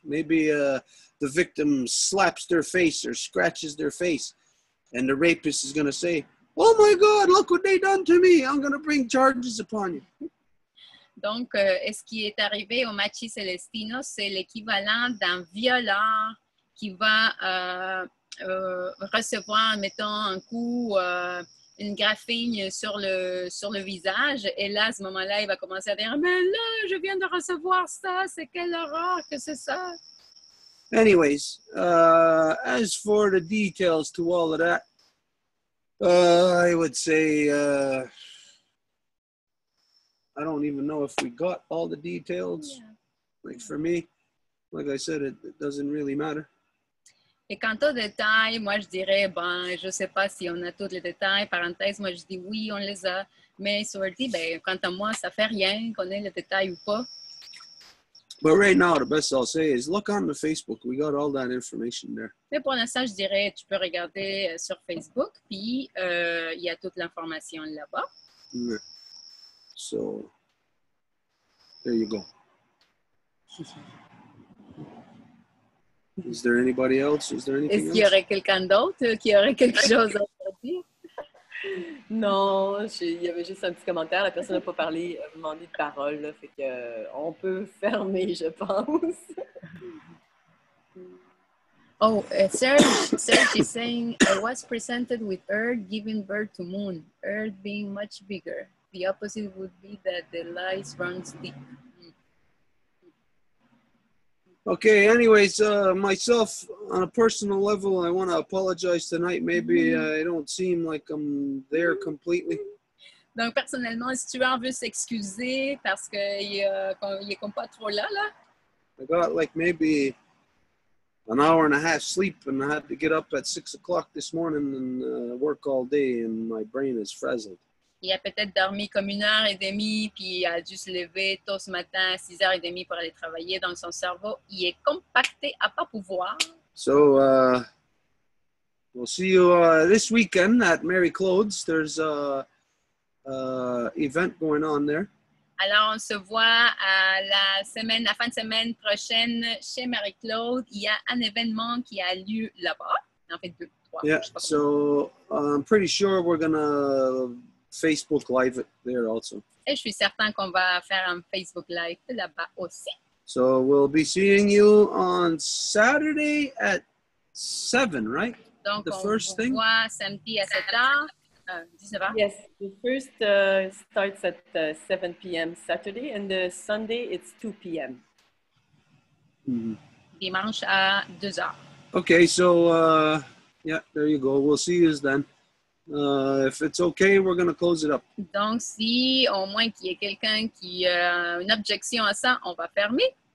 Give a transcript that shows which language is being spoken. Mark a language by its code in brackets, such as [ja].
[en] Maybe the victim slaps their face or scratches their face, and the rapist is going to say, "Oh my God, look what they done to me. I'm going to bring charges upon you." [fr] Donc, ce qui est arrivé au Machi Celestino, c'est l'équivalent d'un violeur qui va recevoir, mettons, un coup, une graphine sur le visage. Et là, à ce moment-là, il va commencer à dire « Mais là, je viens de recevoir ça, c'est quelle horreur que c'est ça! » [en] Anyways, as for the details to all of that, I would say I don't even know if we got all the details. Yeah. Like for me, like I said, it doesn't really matter. [fr] Et quant aux détails, moi, je dirais, ben, je ne sais pas si on a tous les détails. Parenthèse, moi, je dis oui, on les a. Mais Sorty, ben, quant à moi, ça ne fait rien qu'on ait les détails ou pas. [en] But right now, the best I'll say is look on the Facebook. We got all that information there. [fr] Mais pour l'instant, je dirais, tu peux regarder sur Facebook, puis il y a toute l'information là-bas. [en] Yeah. So, there you go. Is there anybody else? Is there anything [fr] Est-ce qu'il y [en] else? [fr] aurait quelqu'un d'autre qui aurait quelque chose à dire? Non, il y avait juste un petit commentaire. La personne n'a pas parlé, demandé de parole. Là, fait que, on peut fermer, je pense. [en] Oh, Serge is saying, I was presented with Earth giving birth to Moon, Earth being much bigger. The opposite would be that the lies runs deep. Okay, anyways, myself, on a personal level, I want to apologize tonight. Maybe I don't seem like I'm there completely. [fr] Donc, personnellement, si tu veux s'excuser parce qu'il est comme pas trop là. [en] I got like maybe an hour and a half sleep, and I had to get up at 6 o'clock this morning and work all day, and my brain is frazzled. [fr] Il a peut-être dormi comme 1h30, puis il a dû se lever tôt ce matin à 6h30 pour aller travailler. Donc, son cerveau, il est compacté à pas pouvoir. [en] So we'll see you this weekend at Marie-Claude's. There's a event going on there. [fr] Alors, on se voit à la fin de semaine prochaine chez Marie-Claude. Il y a un événement qui a lieu là-bas. En fait, 2, 3. [en] Yeah, so I'm pretty sure we're going to Facebook Live it there also. [fr] Et je suis certain qu'on va faire un Facebook Live là-bas aussi. [en] So we'll be seeing you on Saturday at 7, right? [fr] Donc, [en] The [fr] on [en] first [fr] vous [en] thing? [fr] voit samedi à 7h, 19h. [en] Yes, the first starts at 7 p.m. Saturday, and the Sunday it's 2 p.m. Mm-hmm. [fr] Dimanche à 2h. [en] Okay, so yeah, there you go. We'll see you then. If it's okay, we're going to close it up. [fr] Donc, si au moins qu'il y ait quelqu'un qui a une objection à ça, on va fermer.